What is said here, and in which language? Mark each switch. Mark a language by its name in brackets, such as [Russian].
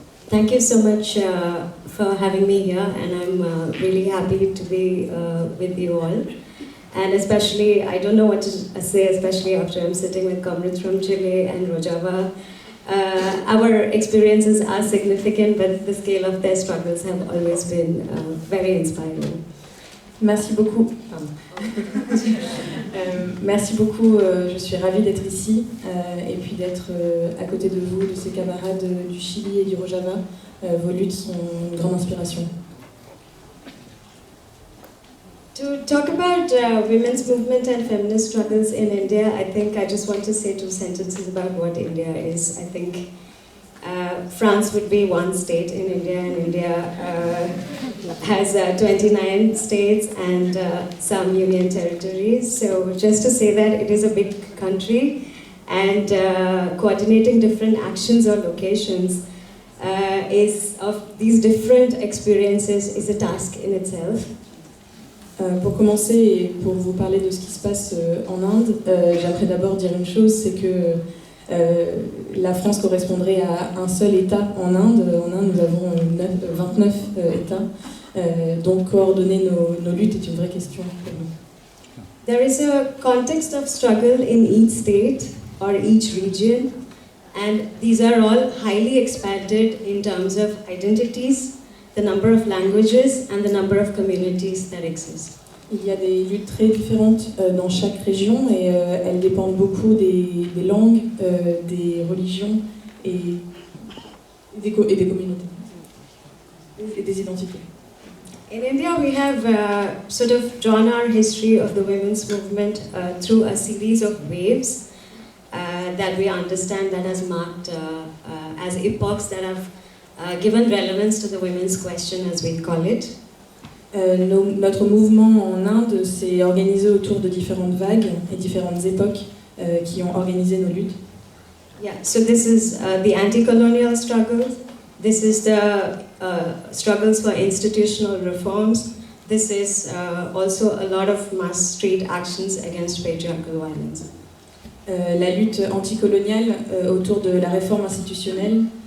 [English] Thank you so much for having me here, and I'm really happy to be with you all. And especially, I don't know what to say, especially after I'm sitting with comrades from Chile and Rojava. Our experiences are significant, but the scale of their struggles have always been very inspiring. [French] Merci beaucoup. Merci beaucoup, je suis ravie d'être ici et puis d'être à côté de vous, de ces camarades du Chili et du Rojava. Vos luttes sont une grande inspiration. [English] To talk about women's movement and feminist struggles in India, I think I just want to say 2 sentences about what India is. I think France would be one state in India, and India has 29 states and some union territories. So just to say that it is a big country, and coordinating different actions or locations is of these different experiences is a task in itself. [French] Pour commencer et pour vous parler de ce qui se passe en Inde, j'aimerais d'abord dire une chose, c'est que la France correspondrait à un seul État en Inde. En Inde, nous avons 29 États. Donc coordonner nos luttes est une vraie question pour nous. [English] There is a context of struggle in each state or each region, and these are all highly expanded in terms of identities, the number of languages, and the number of communities that exist. [French] Il y a des luttes très différentes dans chaque région et elles dépendent beaucoup des langues, des religions et des communautés et des identités. [English] In India, we have sort of drawn our history of the women's movement through a series of waves that we understand that has marked as epochs that have given relevance to the women's question, as we call it. [French] Notre mouvement en Inde s'est organisé autour de différentes vagues et différentes époques qui ont organisé nos luttes. [English] Yeah, so this is the anti-colonial struggle. This is the struggles for institutional reforms. This is also a lot of mass street actions against patriarchal violence. [French] La lutte anticoloniale autour de la réforme institutionnelle.